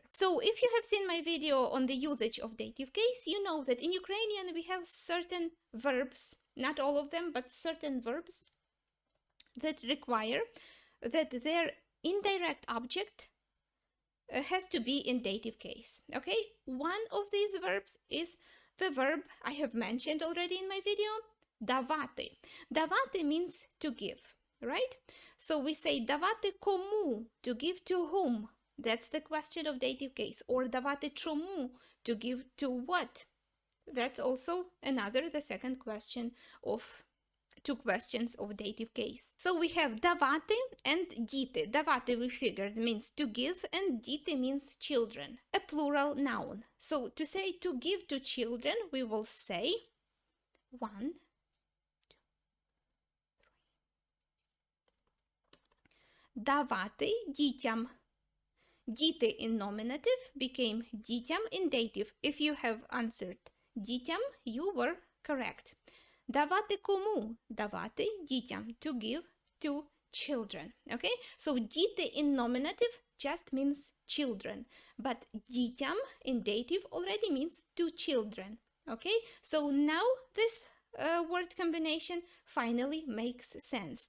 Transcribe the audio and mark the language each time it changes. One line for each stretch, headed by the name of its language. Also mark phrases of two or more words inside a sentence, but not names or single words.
English: So if you have seen my video on the usage of dative case, you know that in Ukrainian we have certain verbs, not all of them, but certain verbs that require that their indirect object has to be in dative case. Okay, one of these verbs is the verb I have mentioned already in my video,
Ukrainian: давати.
English: Давати means to give, right? So we say
Ukrainian: давати кому,
English: to give to whom. That's the question of dative case.
Ukrainian: Or давати чому,
English: to give to what. That's also the second question of two questions of dative case. So we have давати and діти. Давати, we figured, means to give, and діти means children, a plural noun. So to say to give to children, we will say 1, 2, 3.
Ukrainian: Давати дітям.
English: Діти in nominative became дітям in dative. If you have answered дітям, you were correct.
Ukrainian: Давати кому? Давати дітям.
English: To give to children. Okay? So діти in nominative just means children. But дітям in dative already means to children. Okay? So now this word combination finally makes sense.